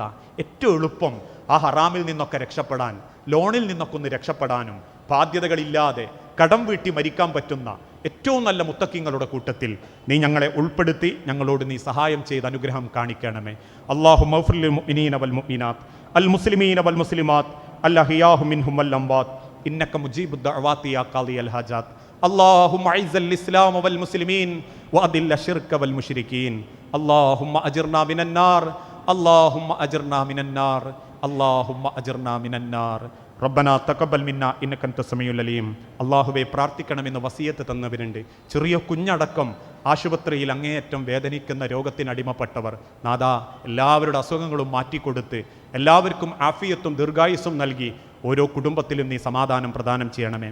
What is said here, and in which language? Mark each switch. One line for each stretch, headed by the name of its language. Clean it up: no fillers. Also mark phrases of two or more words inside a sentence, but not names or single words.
Malayalam: ഏറ്റവും എളുപ്പം ആ ഹറാമിൽ നിന്നൊക്കെ രക്ഷപ്പെടാൻ, ലോണിൽ നിന്നൊക്കെ ഒന്ന് രക്ഷപ്പെടാനും, ബാധ്യതകളില്ലാതെ കടം വീട്ടി മരിക്കാൻ പറ്റുന്ന ഏറ്റവും നല്ല മുത്തക്കിങ്ങളുടെ കൂട്ടത്തിൽ നീ ഞങ്ങളെ ഉൾപ്പെടുത്തി ഞങ്ങളോട് നീ സഹായം ചെയ്ത് അനുഗ്രഹം കാണിക്കണമേ.
Arabic: اللهم اغفر للمؤمنين والمؤمنات المسلمين والمسلمات الأحياء منهم والأموات إنك مجيب الدعوات يا قاضي الحاجات. اللهم اعز الاسلام والمسلمين واذل الشرك والمشركين. اللهم اجرنا من النار، اللهم اجرنا من النار، اللهم اجرنا من النار. ربنا تقبل منا إنك أنت السميع العليم.
Malayalam: അല്ലാഹുവേ, പ്രാർത്ഥിക്കണമെന്ന് വസിയത്ത് തന്നവരുണ്ട്. ചെറിയ കുഞ്ഞടക്കം ആശുപത്രിയിൽ അങ്ങേയറ്റം വേദനിക്കുന്ന രോഗത്തിനടിമപ്പെട്ടവർ നാദാ, എല്ലാവരുടെ അസുഖങ്ങളും മാറ്റിക്കൊടുത്ത് എല്ലാവർക്കും ആഫിയത്തും ദീർഘായുസ്സും നൽകി ഓരോ കുടുംബത്തിലും നീ സമാധാനം പ്രദാനം ചെയ്യണമേ.